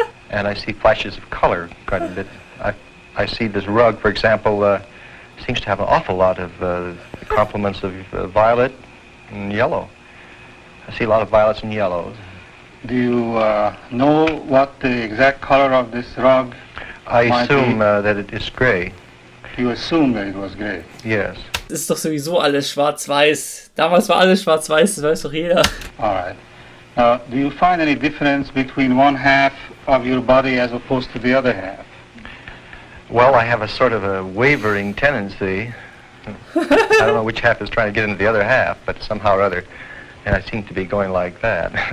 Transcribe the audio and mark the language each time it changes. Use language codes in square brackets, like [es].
[en] And I see flashes of color quite a bit. I see this rug, for example, seems to have an awful lot of the complements of violet and yellow. I see a lot of violets and yellows. Do you know what the exact color of this rug I might assume be? that it is gray. You assume that it was gray? Yes. [de] Das ist doch sowieso alles schwarz-weiß. Damals war alles schwarz-weiß, das weiß doch jeder. [en] All right. Do you find any difference between one half of your body as opposed to the other half? Well, I have a sort of a wavering tendency. I don't know which half is trying to get into the other half, but somehow or other, and I seem to be going like that.